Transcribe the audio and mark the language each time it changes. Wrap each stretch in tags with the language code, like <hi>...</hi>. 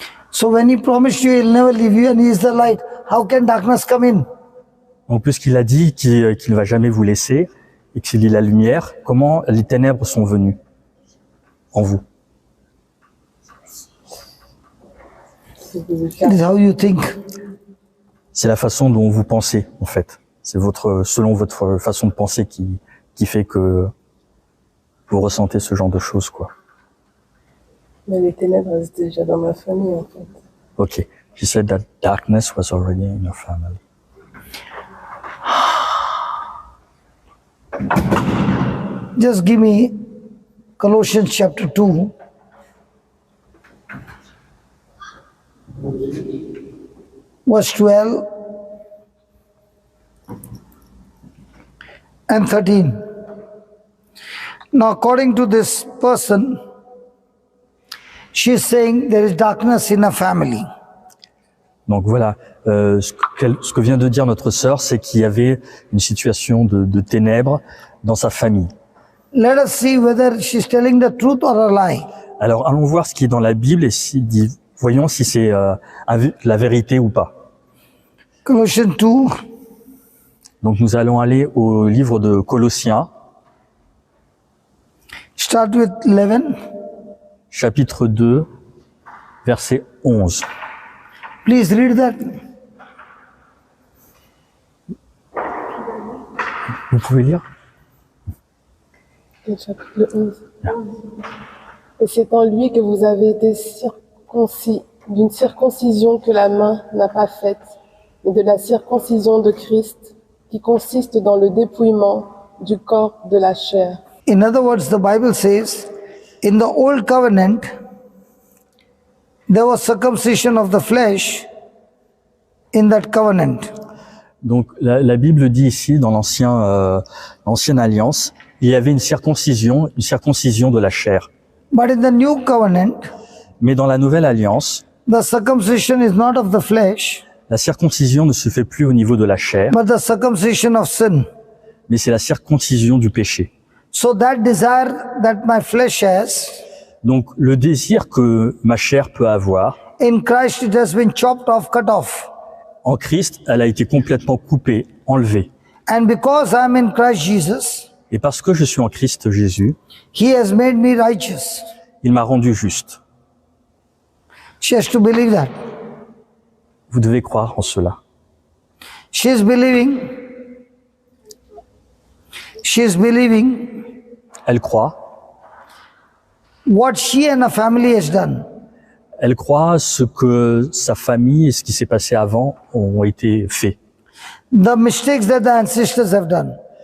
<en>So when he promised you he'll never leave you and he is the light, how can darkness come in?</en> <fr>En plus qu'il a dit qu'il ne va jamais vous laisser et qu'il est la lumière, comment les ténèbres sont venues en vous? C'est des</fr> <en>It is how you think.</en> <fr>C'est la façon dont vous pensez, en fait. C'est selon votre façon de penser qui fait que vous ressentez ce genre de choses, quoi. Mais les ténèbres, elles étaient déjà dans ma famille, en fait.</fr> <en>Okay. She said that darkness was already in your family. Just give me Colossians chapter 2. Verse 12 and 13. Now, according to this person, she is saying there is darkness in a family.</en> <fr>Donc voilà, ce que vient de dire notre sœur, c'est qu'il y avait une situation de ténèbres dans sa famille.</fr> <en>Let us see whether she's telling the truth or a lie.</en> <fr>Alors allons voir ce qui est dans la Bible et voyons si c'est la vérité ou pas.</fr> <en>Colossians 2,</en> <fr>Donc nous allons aller au livre de Colossiens,</fr> <en>start with 11.</en> <fr>chapitre 2, verset 11.</fr> <en>Please read that.</en> <fr>Vous pouvez lire? Le chapitre 11. Et c'est en lui que vous avez été circoncis, d'une circoncision que la main n'a pas faite, mais de la circoncision de Christ, qui consiste dans le dépouillement du corps de la chair.</fr> <en>In other words, the Bible says, in the old covenant, there was circumcision of the flesh in that covenant.</en> <fr>Donc la Bible dit ici, dans l'ancienne alliance, il y avait une circoncision de la chair.</fr> <en>But in the new covenant,</en> <fr>Mais dans la nouvelle alliance,</fr> <en>the circumcision is not of the flesh,</en> <fr>la circoncision ne se fait plus au niveau de la chair,</fr> <en>but the circumcision of sin.</en> <fr>mais c'est la circoncision du péché.</fr> <en>So that desire that my flesh has,</en> <fr>Donc le désir que ma chair peut avoir,</fr> <en>in Christ it has been chopped off, cut off.</en> <fr>en Christ, elle a été complètement coupée, enlevée.</fr> <en>And because I'm in Christ Jesus,</en> <fr>Et parce que je suis en Christ Jésus,</fr> <en>He has made me righteous.</en> <fr>il m'a rendu juste.</fr> <en>She has to believe that.</en> <fr>Vous devez croire en cela.</fr> <en>She is believing. She is believing</en> <fr>Elle croit.</fr> <en>what she and her family has done.</en> <fr>Elle croit ce que sa famille et ce qui s'est passé avant ont été faits.</fr> <en>The mistakes that the ancestors have done.</en>